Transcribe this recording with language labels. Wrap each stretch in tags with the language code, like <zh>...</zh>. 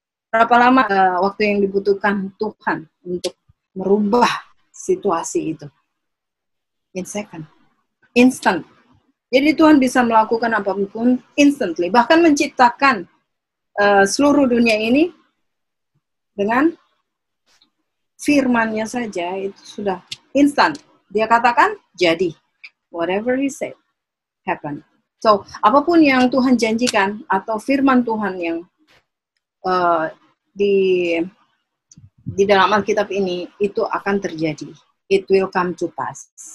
<id>Berapa lama waktu yang dibutuhkan Tuhan untuk merubah situasi itu?</id> <en>In second. Instant.</en> <id>Jadi Tuhan bisa melakukan apapun instantly. Bahkan menciptakan seluruh dunia ini dengan firman-Nya saja itu sudah instan. Dia katakan jadi.</id> <en>Whatever he said happen.</en> <id>So, apapun yang Tuhan janjikan atau firman Tuhan yang di dalam Alkitab ini itu akan terjadi.</id> <en>It will come to pass.</en>